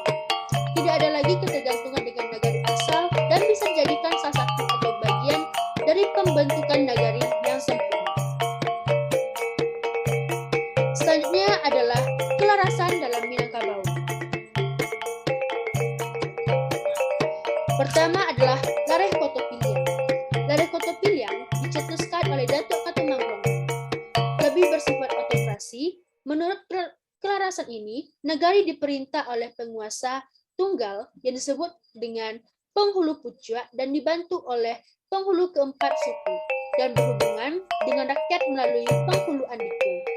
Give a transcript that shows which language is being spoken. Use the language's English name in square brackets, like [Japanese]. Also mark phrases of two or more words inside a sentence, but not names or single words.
[Indonesian] Tidak ada lagi ketergantungan dengan nagari asal dan bisa dijadikan salah satu atau bagian dari pembentukan nagari yang sempurna. Selanjutnya adalah kelarasan dalam Minangkabau. Pertama adalah Lareh Koto Piliang. Lareh Koto Piliang dicetuskan oleh Datuk Katumangrong. Lebih bersifat autokrasi. Menurut kelarasan ini, negari diperintah oleh penguasa tunggal yang disebut dengan penghulu puncak dan dibantu oleh penghulu keempat suku dan berhubungan dengan rakyat melalui penghulu andiko.